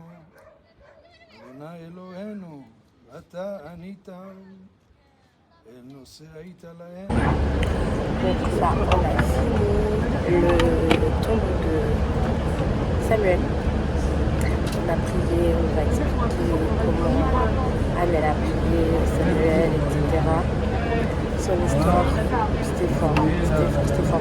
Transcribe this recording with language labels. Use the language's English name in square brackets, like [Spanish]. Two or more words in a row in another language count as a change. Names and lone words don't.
[Hebrew] אדוני אלוהינו, אתה ענית, אל נושא היית להם. [French] Donc là, on a fini le tombe de Samuel. On a prié, on va expliquer comment Anne a prié Samuel, etc. Son histoire, c'était fort, c'était fort.